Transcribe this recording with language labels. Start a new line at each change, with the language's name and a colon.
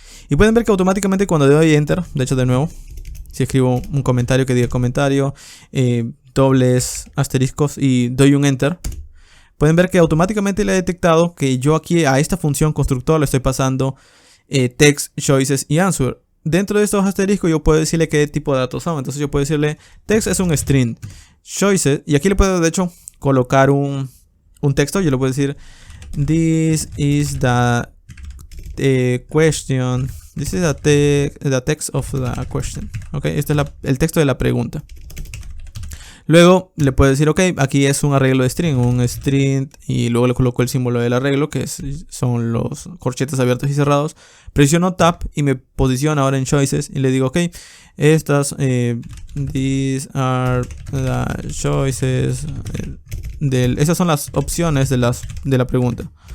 Spanish: Y pueden ver que automáticamente cuando doy enter, de hecho de nuevo, si escribo un comentario que diga comentario, dobles asteriscos y doy un enter, pueden ver que automáticamente le he detectado que yo aquí a esta función constructor le estoy pasando text, choices y answer. Dentro de estos asteriscos yo puedo decirle qué tipo de datos son. Entonces yo puedo decirle text es un string, choices, y aquí le puedo de hecho colocar un texto. Yo le puedo decir
English: this is the question. This is the text of the question.
Spanish: Ok, este es el texto de la pregunta. Luego le puedo decir, ok, aquí es un arreglo de string, un string, y luego le coloco el símbolo del arreglo, que son los corchetes abiertos y cerrados. Presiono Tab y me posiciona ahora en Choices y le digo, ok, estas,
English: these are the choices,
Spanish: esas son las opciones de la pregunta.